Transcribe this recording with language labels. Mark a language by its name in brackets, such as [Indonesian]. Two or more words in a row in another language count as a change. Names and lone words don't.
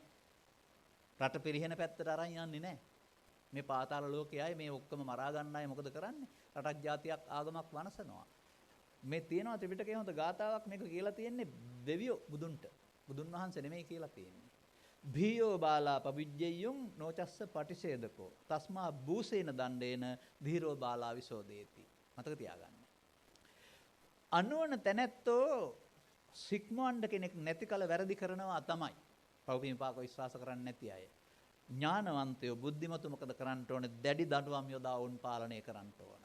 [Sinhala] රට පිරිහෙන පැත්තට අරන් යන්නේ නැහැ. මේ පාතාල ලෝකයයි මේ ඔක්කොම මරා ගන්න අය මොකද කරන්නේ? රටක් ජාතියක් ආගමක් වනසනවා. මේ තියෙනවා ත්‍රිපිටකයේ හොඳ ගාතාවක් මේක කියලා තියෙන්නේ දෙවියෝ බුදුන්ට. බුදුන් වහන්සේ නෙමෙයි කියලා තියෙන්නේ. [Pali] භීයෝ බාලා පවිජ්ජෙය්‍යුම් නොචස්ස පටිසේදකෝ තස්මා භූසේන දණ්ඩේන ධීරෝ බාලා විසෝදේති. [Sinhala] මතක තියාගන්න. අනුවන තැනැත්තෝ සික්මවන්න කෙනෙක් නැති කල වැරදි කරනවා තමයි. පෞපිපාක විශ්වාස කරන්නේ නැති අය. ඥානවන්තයෝ බුද්ධිමතු මොකද කරන්න ඕනේ? දැඩි දඬුවම් යොදා වුන් පාලනය කරන්න ඕන.